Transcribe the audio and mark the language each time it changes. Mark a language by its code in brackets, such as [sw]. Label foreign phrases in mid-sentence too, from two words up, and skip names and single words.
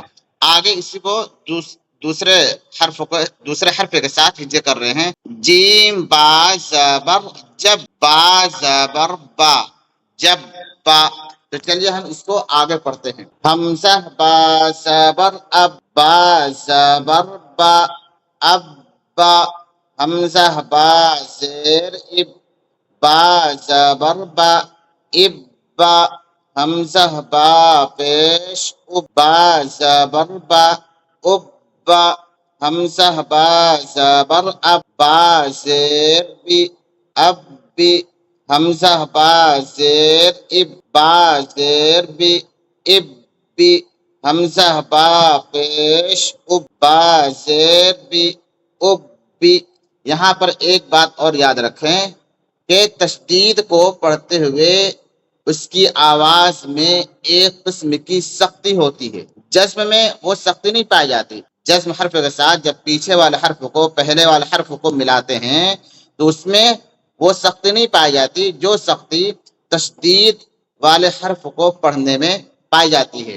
[ur] آگے اسی کو دوسرے حرف کے ساتھ ہجے کر رہے ہیں۔ جیم با زبر جب با زبر با جب با۔ تو چلیے ہم اس کو آگے پڑھتے ہیں۔ حمزہ با زبر اب با زبر با اب با، حمزہ با زیر اب با زبر با اب با، حمزہ با پیش اب با زبر با اب با، حمزہ با زبر اب با زیر بی اب بی، حمزہ با زیر اب با زیر بی اب بی، حمزہ با پیش اب با زیر بی اب بی۔ یہاں پر ایک بات اور یاد رکھیں کہ تشدید کو پڑھتے ہوئے اس کی آواز میں ایک قسم کی سختی ہوتی ہے۔ جزم میں وہ سختی نہیں پائی جاتی۔ جزم حرف کے ساتھ جب پیچھے والے حرف کو پہلے والے حرف کو ملاتے ہیں تو اس میں وہ سختی نہیں پائی جاتی جو سختی تشدید والے حرف کو پڑھنے میں پائی جاتی ہے۔